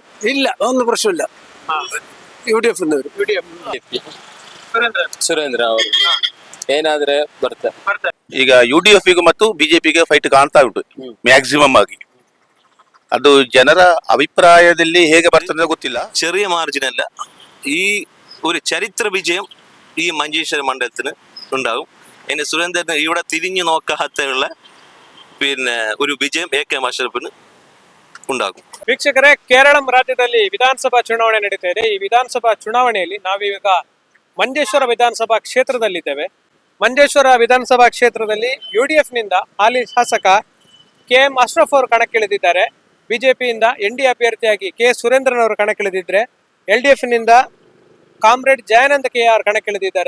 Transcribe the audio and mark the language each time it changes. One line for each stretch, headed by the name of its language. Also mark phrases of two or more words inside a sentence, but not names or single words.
Kannada: ಇಲ್ಲ, ಒಂದು ಪ್ರಶ್ನೆ ಇಲ್ಲ. UDF ಸುರೇಂದ್ರ ಅವರು ಏನಾದ್ರೆ ಬರ್ತಾರೆ. ಈಗ UDF ಮತ್ತು ಬಿಜೆಪಿಗೆ ಫೈಟ್ ಕಾಣ್ತಾ ಉಂಟು ಮ್ಯಾಕ್ಸಿಮಮ್ ಆಗಿ. ಅದು ಜನರ അഭിപ്രായದಲ್ಲಿ ಹೇಗೆ ಬರ್ತದೆ ಗೊತ್ತಿല്ല.
Malayalam: ചെറിയ മാർജിൻ അല്ല, ഈ ഒരു ചരിത്ര വിജയം ഈ മഞ്ചേശ്വര മണ്ഡലത്തിന് ഉണ്ടാകും. അതിന് സുരേന്ദ്രന് ഇവിടെ തിരിഞ്ഞു നോക്കാത്തുള്ള പിന്നെ ഒരു വിജയം AK അഷ്റഫിന് ഉണ്ടാകും.
Kannada: ವೀಕ್ಷಕರೇ, ಕೇರಳಂ ರಾಜ್ಯದಲ್ಲಿ ವಿಧಾನಸಭಾ ಚುನಾವಣೆ ನಡೀತಾ ಇದೆ. ಈ ವಿಧಾನಸಭಾ ಚುನಾವಣೆಯಲ್ಲಿ ನಾವೀಗ ಮಂಜೇಶ್ವರ ವಿಧಾನಸಭಾ ಕ್ಷೇತ್ರದಲ್ಲಿದ್ದೇವೆ. ಮಂಜೇಶ್ವರ ವಿಧಾನಸಭಾ ಕ್ಷೇತ್ರದಲ್ಲಿ UDF ನಿಂದ ಹಾಲಿ ಶಾಸಕ KM ಅಶ್ರಫ್ ಅವರು ಕಣಕ್ಕಿಳಿದಿದ್ದಾರೆ. ಬಿಜೆಪಿಯಿಂದ ND ಅಭ್ಯರ್ಥಿಯಾಗಿ K ಸುರೇಂದ್ರನ್ ಅವರು ಕಣಕ್ಕಿಳಿದಿದ್ರೆ, LDF ನಿಂದ ಕಾಮ್ರೇಡ್ ಜಯಾನಂದ KR ಕಣಕ್ಕಿಳಿದಿದ್ದಾರೆ.